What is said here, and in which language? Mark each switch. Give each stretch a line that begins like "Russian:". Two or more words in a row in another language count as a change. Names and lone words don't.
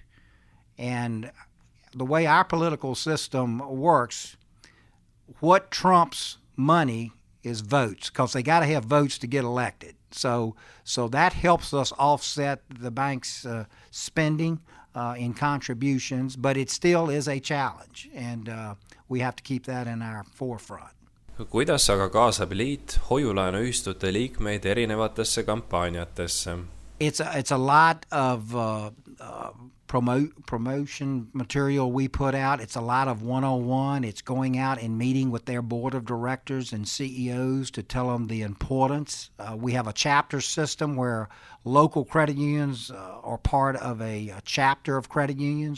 English: And the way our political system works, what trumps money is votes, because they got to have votes to get elected. So that helps us offset the bank's spending in contributions, but it still is a challenge, and we have to keep that in our forefront.
Estonian: Kuidas aga kaasab liit hoiulaenuühistute liikmeid erinevatesse kampaaniatesse?
English: It's a lot of promotion material we put out. It's a lot of one-on-one. It's going out and meeting with their board of directors and CEOs to tell them the importance. We have a chapter system where local credit unions are part of a chapter of credit unions.